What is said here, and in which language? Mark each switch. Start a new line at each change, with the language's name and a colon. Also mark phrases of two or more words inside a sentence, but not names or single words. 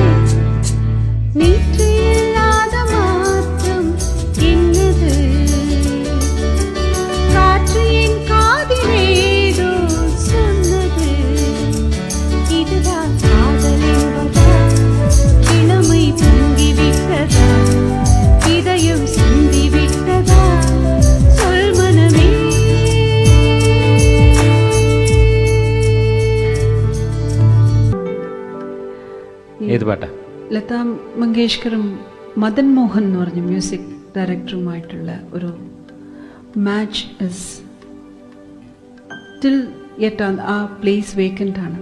Tamil: நீற்று இல்லாத மாற்றம் என்னது, காற்று என் காதிலேதோ சொன்னது, இதுதான் காதல் என்பதா, இளமை பொங்கிவிட்டதா, இதயம் சிந்திவிட்டதா, சொல் மனமே.
Malayalam: ഏത് പാട്ടാ? ലതാ മങ്കേഷ്കറും മദൻ മോഹൻ എന്ന് പറഞ്ഞ മ്യൂസിക് ഡയറക്ടറുമായിട്ടുള്ള ഒരു മാച്ച്
English: is still yet a place vacant
Malayalam: ആണ്.